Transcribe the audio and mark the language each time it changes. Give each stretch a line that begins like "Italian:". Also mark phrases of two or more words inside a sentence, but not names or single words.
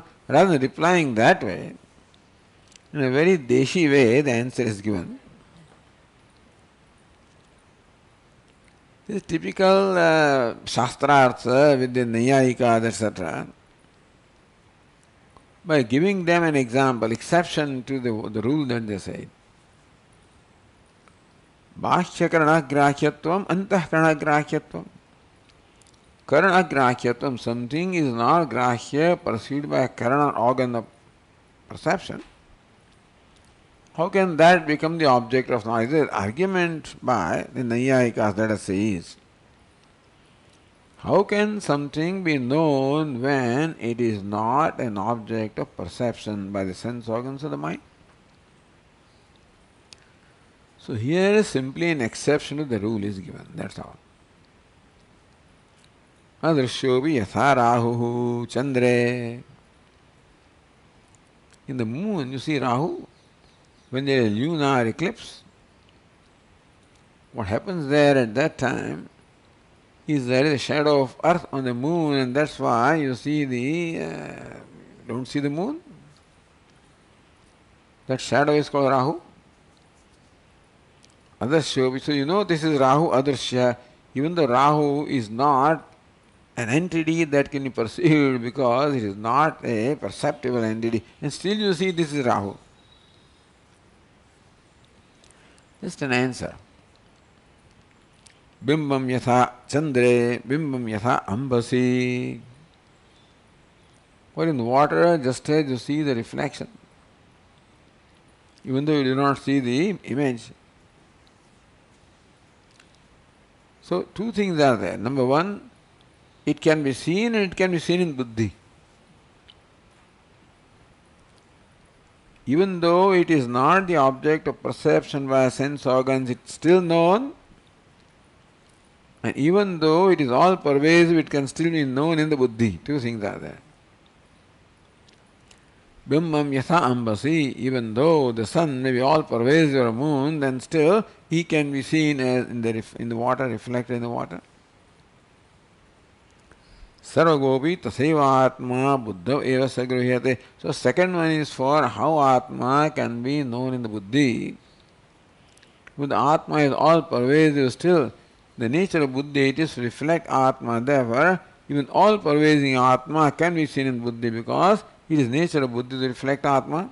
English: Rather than replying that way, in a very deshi way, the answer is given. This is typical Shastrartha with the Naiyayikas, etc. By giving them an example, exception to the rule that they said.
Sanskrit: Bhashya karanagrahyatvam, antah karanagrahyatvam. Karanagrahyatvam,
English: something is not grahya, perceived by a karana organ of perception. How can that become the object of knowledge? There is argument by the Naiyayikas that says, how can something be known when it is not an object of perception by the sense organs of the mind? So here is simply an exception to the rule is given, that's all.
Sanskrit: Adrishyopi yatha rahuhu chandre.
English: In the moon you see Rahu. When there is lunar eclipse, what happens there at that time is there is a shadow of earth on the moon, and that's why you see don't see the moon. That shadow is called Rahu. Adarshya, so you know this is Rahu, Adarshya. Even though Rahu is not an entity that can be perceived because it is not a perceptible entity, and still you see this is Rahu. Just an answer.
Sanskrit: Bimbam yatha chandre, bimbam yatha ambasi.
English: For in water, just as you see the reflection, even though you do not see the image. So, two things are there. Number one, it can be seen and it can be seen in buddhi. Even though it is not the object of perception by sense organs, it is still known. And even though it is all pervasive, it can still be known in the buddhi. Two things are there.
Sanskrit: Bimbam yatha ambasi,
English: even though the sun may be all pervasive or moon, then still he can be seen as in the water, reflected in the water.
Sanskrit: Sarvagopi taseva atma buddha eva sagruhyate.
English: So second one is for how atma can be known in the buddhi. When the atma is all pervasive, still the nature of buddhi it is to reflect atma. Therefore, even all pervasive atma can be seen in buddhi because it is nature of buddhi to reflect atma.